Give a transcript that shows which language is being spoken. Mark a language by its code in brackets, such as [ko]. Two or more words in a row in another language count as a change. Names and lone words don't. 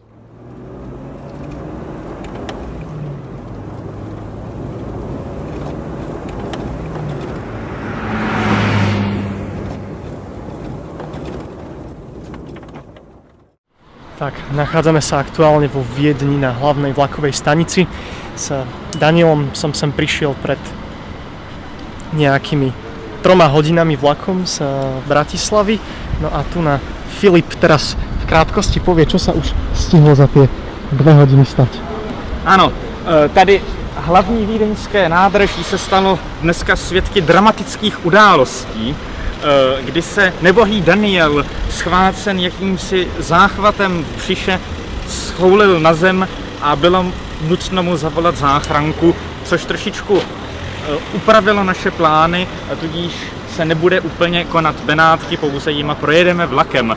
[sk] Tak, nachádzame sa aktuálne vo Viedni na hlavnej vlakovej stanici. S Danielom som sem prišiel pred nejakými 3 hodinami vlakom z Bratislavy. No a tu na Filip teraz v krátkosti povie, čo sa už stihlo za tie 2 hodiny stať. [cs] Ano, tady hlavní vídeňské nádraží se stalo dneska svědky dramatických událostí, kdy se nebohý Daniel, schvácen jakýmsi záchvatem v břiše, schoulil na zem a bylo nutno mu zavolat záchranku, což trošičku upravilo naše plány, a tudíž se nebude úplně konat Benátky, pouze jima projedeme vlakem.